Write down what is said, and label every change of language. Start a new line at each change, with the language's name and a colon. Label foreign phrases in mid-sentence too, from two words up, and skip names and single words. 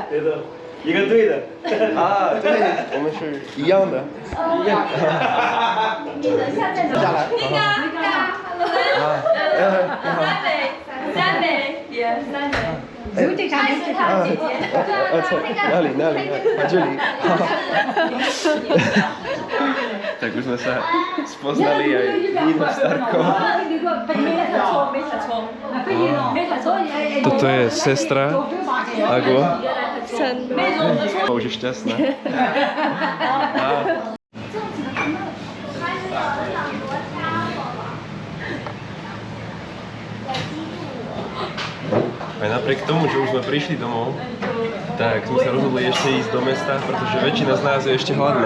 Chinese: 对的，一个对的。对，我们是一样的。你等下再走。三杯，也三杯。有这啥？是他姐姐。那里，这里。
Slovak: Tak už sme sa spoznali aj Nino Starkou. Toto je sestra Ago. Už je šťastná. Aj napriek tomu, že už sme prišli domov, tak sme sa rozhodli ešte ísť do mesta, pretože väčšina z nás je ešte hladná.